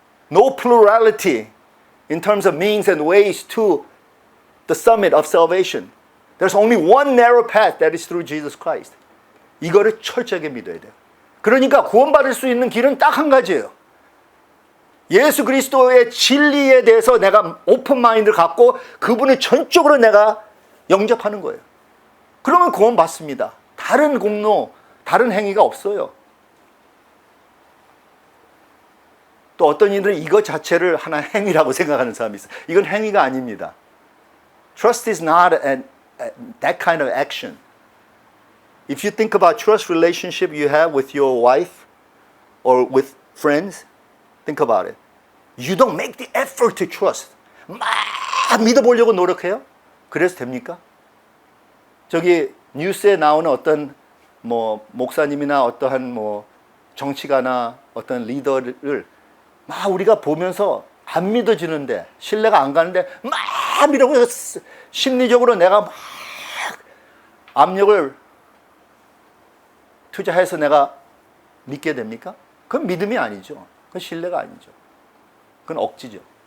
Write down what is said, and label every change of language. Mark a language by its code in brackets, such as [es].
[en] No plurality in terms of means and ways to the summit of salvation. There's only one narrow path that is through Jesus Christ. [ko] 이거를 철저하게 믿어야 돼요. 그러니까 구원받을 수 있는 길은 딱 한 가지예요. 예수 그리스도의 진리에 대해서 내가 오픈 마인드를 갖고 그분을 전적으로 내가 영접하는 거예요. 그러면 구원받습니다. 다른 공로, 다른 행위가 없어요. 또 어떤 이들은 이것 자체를 하나의 행위라고 생각하는 사람이 있어요. 이건 행위가 아닙니다. [en] Trust is not that kind of action. If you think about trust relationship you have with your wife or with friends, think about it. You don't make the effort to trust. [ko] 막 믿어보려고 노력해요? 그래서 됩니까? 저기 뉴스에 나오는 어떤 뭐 목사님이나 어떠한 뭐 정치가나 어떤 리더를 막 우리가 보면서 안 믿어지는데, 신뢰가 안 가는데 막 믿어고 심리적으로 내가 막 압력을 투자해서 내가 믿게 됩니까? 그건 믿음이 아니죠. 그건 신뢰가 아니죠. 그건 억지죠.